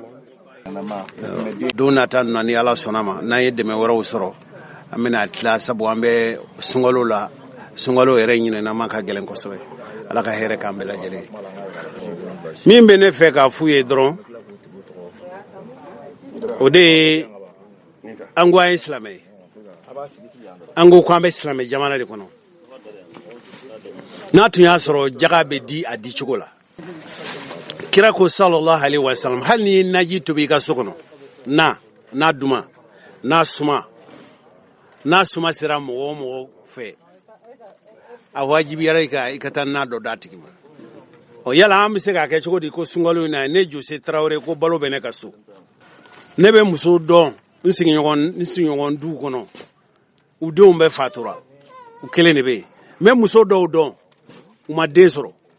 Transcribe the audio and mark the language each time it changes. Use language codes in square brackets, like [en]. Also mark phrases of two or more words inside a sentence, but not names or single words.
[bm] don nata na ni ala sɔnna ma n'an ye dɛmɛ wɛrɛw sɔrɔ an bɛna tila sabu an bɛ sunkalo la sunkalo yɛrɛ ɲinɛna man ka gɛlɛn kosɛbɛ ala ka hɛrɛ k'an bɛɛ lajɛlen min bɛ ne fɛ k'a f'u ye dɔrɔn o de ye an ko an ye silamɛ ye an ko k'an bɛ silamɛ jamana de kɔnɔ n'a tun y'a sɔrɔ jaga bɛ di a di cogo la kira ko [ar] صلى الله عليه وسلم [bm] hali ni ye naji tobi i ka so kɔnɔ n'a duma n'a suma sera mɔgɔ o mɔgɔ fɛ a wajibiyara i ka taa n'a dɔ d'a tigi ma yala an bɛ se k'a kɛ cogo di ko sunkalo in na ne Jose Tarawele ko balo bɛ ne ka so ne bɛ muso dɔn n sigiɲɔgɔn duw kɔnɔ u denw bɛɛ fatura u kelen de bɛ yen n bɛ muso dɔw dɔn u ma den sɔrɔ